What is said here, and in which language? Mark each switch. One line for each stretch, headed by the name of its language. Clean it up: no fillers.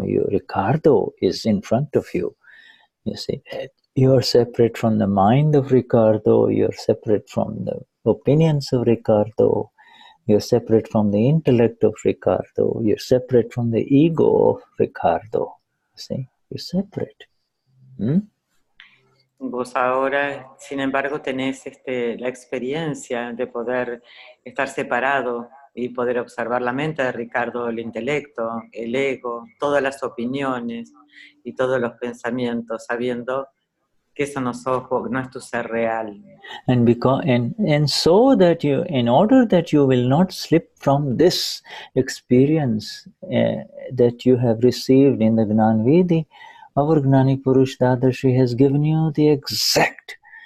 English: Ricardo is in front of you. You see, you are separate from the mind of Ricardo, you are separate from the opinions of Ricardo, you are separate from the intellect of Ricardo, you are separate from the ego of Ricardo. See, you're separate.
Spanish: Vos ahora, sin embargo, tenés la experiencia de poder estar separado y poder observar la mente de Ricardo, el intelecto, el ego, todas las opiniones y todos los pensamientos, sabiendo que eso no es tu ser real.
English: And so that in order that you will not slip from this experience that you have received in the Gnani Vidhi, our Gnani Purush Dadashri has given you the exact